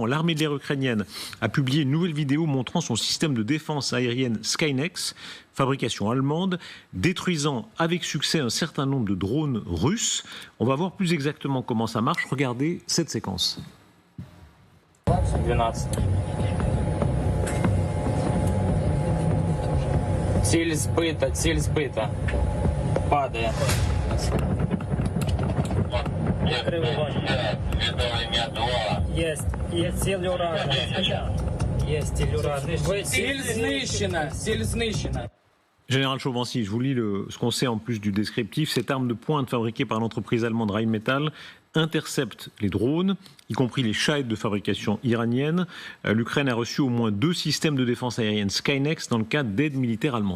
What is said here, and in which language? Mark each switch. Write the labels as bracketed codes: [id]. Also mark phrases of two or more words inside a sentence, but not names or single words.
[fr] L'armée de l'air ukrainienne a publié une nouvelle vidéo montrant son système de défense aérienne Skynex, fabrication allemande, détruisant avec succès un certain nombre de drones russes. On va voir plus exactement comment ça marche. Regardez cette séquence. 12. [ru] Цель сбита. [uk] Падає. Є ціль уражена. Є ціль уражена. Ціль знищена. [fr] Général Chauvency, je vous lis ce qu'on sait en plus du descriptif. Cette arme de pointe fabriquée par l'entreprise allemande Rheinmetall intercepte les drones, y compris les Shahed de fabrication iranienne. L'Ukraine a reçu au moins 2 systèmes de défense aérienne Skynex dans le cadre d'aides militaires allemandes.